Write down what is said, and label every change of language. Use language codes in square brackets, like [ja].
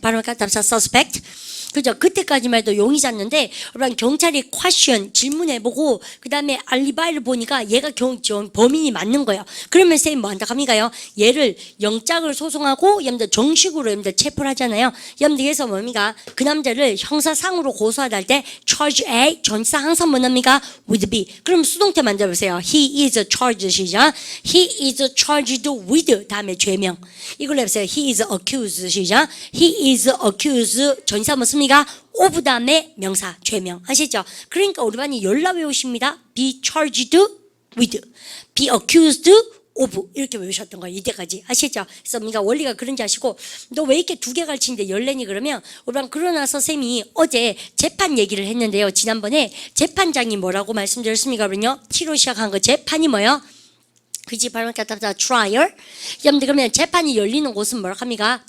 [ko] 발음을 갖다 suspect. 그죠? 그때까지만 해도 용의자였는데 여러분 경찰이 question 질문해보고 그 다음에 알리바이를 보니까 얘가 범인이 맞는 거예요. 그러면 쌤이 뭐 한다 합니까요? 얘를 영장을 소송하고 여러분들 정식으로 여러분들 체포를 하잖아요. 여러분들 그래서 뭡니까? 그 남자를 형사상으로 고소하다 할 때 charge A 전치사 항상 뭐 납니까? [en] with B. [ko] 그럼 수동태 만져보세요. [en] He is charged 시작. He is charged with [ko] 다음에 죄명. 이걸로 해보세요. [en] He is accused 시작. He is accused [ko] 전치사 뭐 씁니까? of 다음에 명사 죄명 아시죠? 그러니까 우리 반이 열라 외우십니다. [en] be charged with, be accused of [ko] 이렇게 외우셨던 거예요. 이때까지 아시죠? 그래서 우리가 원리가 그런지 아시고 너 왜 이렇게 두 개 가르치는데 열내니 그러면 우리 반 그러고 나서 쌤이 어제 재판 얘기를 했는데요. 지난번에 재판장이 뭐라고 말씀드렸습니까? 그러면요 T로 시작한 거 재판이 뭐예요? 그지 발음을 갖다 trial. 여러분들 그러면 재판이 열리는 곳은 뭐라고 합니까?